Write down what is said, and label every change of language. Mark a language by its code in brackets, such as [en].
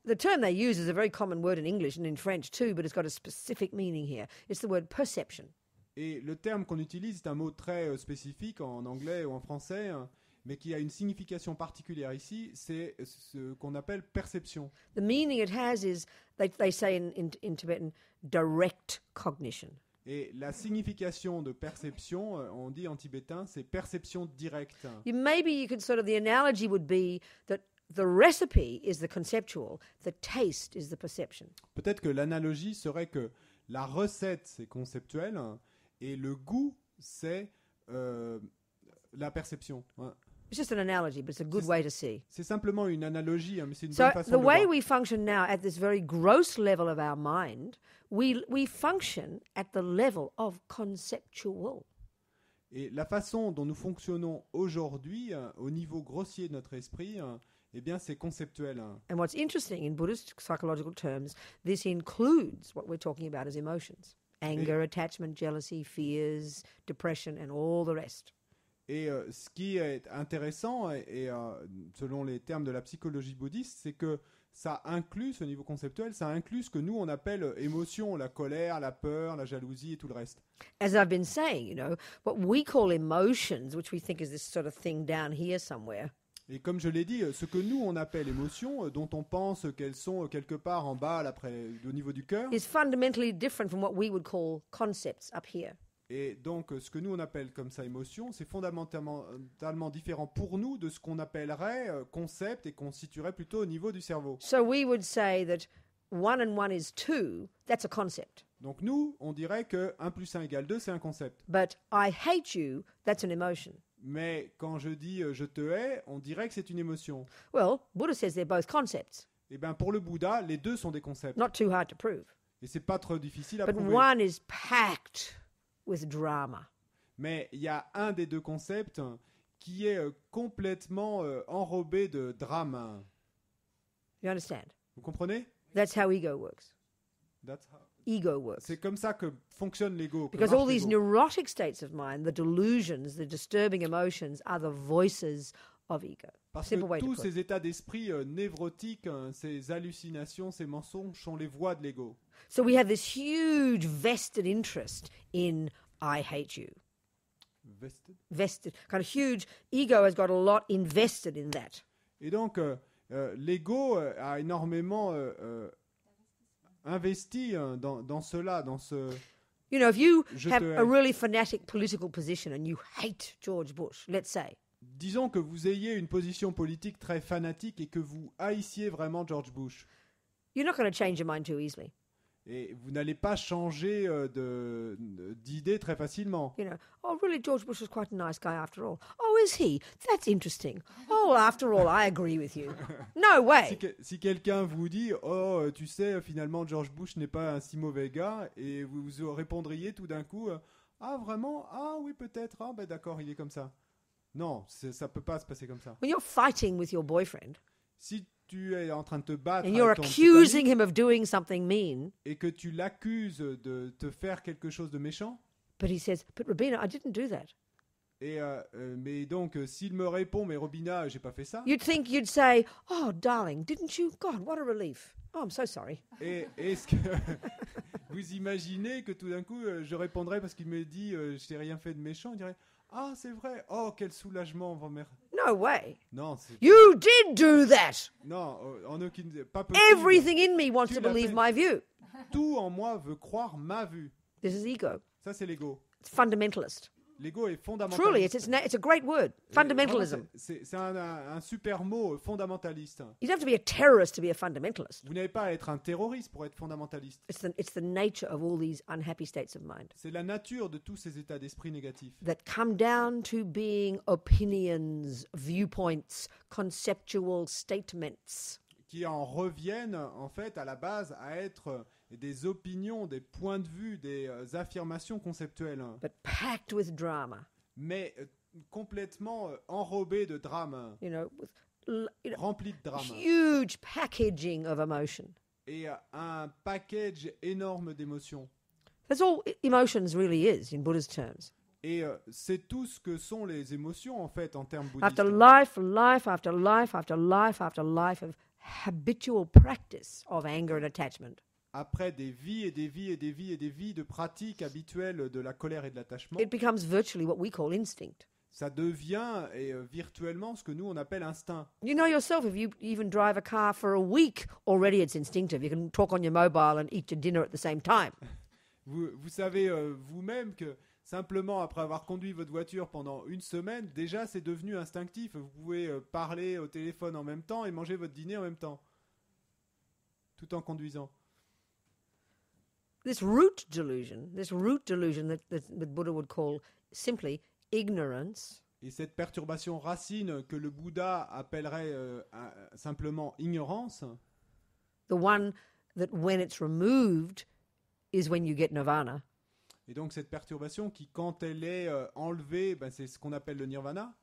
[en] The term they use is a very common word in English and in French too, but it's got a specific meaning here. It's the word perception. [fr] Et le terme qu'on utilise est un mot très spécifique en anglais ou en français, mais qui a une signification particulière ici, c'est ce qu'on appelle perception. [en] The meaning it has is, they say in Tibetan, direct cognition. [fr] Et la signification de perception, on dit en tibétain, c'est perception directe. [en] Maybe you could the analogy would be that the recipe is the conceptual, the taste is the perception. [fr] Peut-être que l'analogie serait que la recette, c'est conceptuel, et le goût, c'est la perception. [en] It's just an analogy, but it's a good way to see. [fr] C'est simplement une analogie, mais c'est une bonne façon de [en] the [fr] voir. [en] way we function now at this very gross level of our mind, we function at the level of conceptual. [fr] Et la façon dont nous fonctionnons aujourd'hui, au niveau grossier de notre esprit, eh bien, c'est conceptuel. [en] And what's interesting, in Buddhist psychological terms, this includes what we're talking about as emotions. Anger, attachment, jealousy, fears, depression, and all the rest. [fr] Et ce qui est intéressant, et selon les termes de la psychologie bouddhiste, c'est que ça inclut, ce niveau conceptuel, ça inclut ce que nous, on appelle émotion, la colère, la peur, la jalousie et tout le reste. [en] As I've been saying, what we call emotions, which we think is this sort of thing down here somewhere. [fr] Et comme je l'ai dit, ce que nous, on appelle émotions, dont on pense qu'elles sont quelque part en bas, au niveau du cœur, [en] is fundamentally different from what we would call concepts up here. [fr] Et donc, ce que nous, on appelle comme ça émotion, c'est fondamentalement différent pour nous de ce qu'on appellerait concept et qu'on situerait plutôt au niveau du cerveau. [en] So we would say that 1 and 1 is 2, that's a concept. [fr] Donc nous, on dirait que 1 plus 1 égale 2, c'est un concept. [en] But I hate you, that's an emotion. [fr] Mais quand je dis je te hais, on dirait que c'est une émotion. [en] Well, Buddha says they're both concepts. [fr] Eh bien, pour le Bouddha, les deux sont des concepts. [en] Not too hard to prove. [fr] Et c'est pas trop difficile à [en] But [fr] prouver. [en] one is packed with drama. [fr] Mais il y a un des deux concepts qui est complètement enrobé de drame. [en] You understand? [fr] Vous comprenez? [en] That's how ego works. That's how... Ego works. [fr] C'est comme ça que fonctionne l'ego. [en] Because all these neurotic states of mind, the delusions, the disturbing emotions, are the voices of ego. [fr] Parce que tous ces états d'esprit névrotiques, ces hallucinations, ces mensonges sont les voix de l'ego. [en] So we have this huge vested interest in I hate you. Vested. Kind of huge. Ego has got a lot invested in that. [fr] Et donc, l'ego a énormément investi dans cela, dans ce... [en] You know, if you have a really fanatic political position and you hate George Bush, let's say. [fr] Disons que vous ayez une position politique très fanatique et que vous haissiez vraiment George Bush. [en] You're not going to change your mind too easily. [fr] Et vous n'allez pas changer d'idée très facilement. [en] You know, oh really, George Bush was quite a nice guy after all. Oh, is he? That's interesting. Oh, after all, I agree with you. No way. [fr] Si quelqu'un vous dit, oh, tu sais, finalement, George Bush n'est pas un si mauvais gars, et vous répondriez tout d'un coup, ah vraiment? Ah oui, peut-être. Ah ben d'accord, il est comme ça. Non, ça peut pas se passer comme ça. [en] When you're fighting with your boyfriend, [fr] si tu es en train de te battre [en] and you're accusing him of doing something mean, [fr] et que tu l'accuses de te faire quelque chose de méchant, [en] but he says, but Robina, I didn't do that. [fr] Et mais donc, s'il me répond, mais Robina, j'ai pas fait ça. [en] You'd say, oh darling, didn't you? God, what a relief. Oh, I'm so sorry. [fr] Et est-ce que vous imaginez que tout d'un coup, je répondrais parce qu'il me dit, je n'ai rien fait de méchant, il dirait, ah c'est vrai, oh quel soulagement, [en] No, No way. [fr] Non, [en] you did do that. [fr] Non, en aucune pas possible. [en] Everything in me wants to believe my view. [fr] Tout en moi veut croire ma vue. [en] This is ego. [fr] Ça c'est l'ego. [en] It's fundamentalist. [fr] L'ego est fondamentaliste. [en] Truly, it's a great word. Fundamentalism. [fr] C'est un super mot, fondamentaliste. [en] You don't have to be a terrorist to be a fundamentalist. [fr] Vous n'avez pas à être un terroriste pour être fondamentaliste. [en] It's the nature of all these unhappy states of mind. [fr] C'est la nature de tous ces états d'esprit négatifs. [en] That come down to being opinions, viewpoints, conceptual statements. [fr] Qui en reviennent en fait à la base à être des opinions, des points de vue, des affirmations conceptuelles. [en] But packed with drama. [fr] Mais complètement enrobées de drame. Remplis de drame. [en] Huge packaging of emotion. [fr] Et un package énorme d'émotions. [en] That's all emotions really is in Buddha's terms. [fr] Et c'est tout ce que sont les émotions en fait en termes bouddhistes. [en] After life after life after life after life of habitual practice of anger and attachment. [fr] Après des vies et des vies et des vies et des vies de pratiques habituelles de la colère et de l'attachement, [en] it becomes virtually what we call instinct. [fr] Ça devient virtuellement ce que nous on appelle instinct. [en] You know yourself, if you even drive a car for a week, already it's instinctive. You can talk on your mobile and eat your dinner at the same time. [fr] Vous savez vous-même que simplement après avoir conduit votre voiture pendant une semaine, déjà c'est devenu instinctif. Vous pouvez parler au téléphone en même temps et manger votre dîner en même temps, tout en conduisant. [en] This root delusion that Buddha would call simply ignorance. [fr] Et cette perturbation racine que le Bouddha appellerait simplement ignorance. [en] The one that when it's removed is when you get nirvana. [fr] Et donc cette perturbation qui, quand elle est enlevée, c'est ce qu'on appelle le nirvana.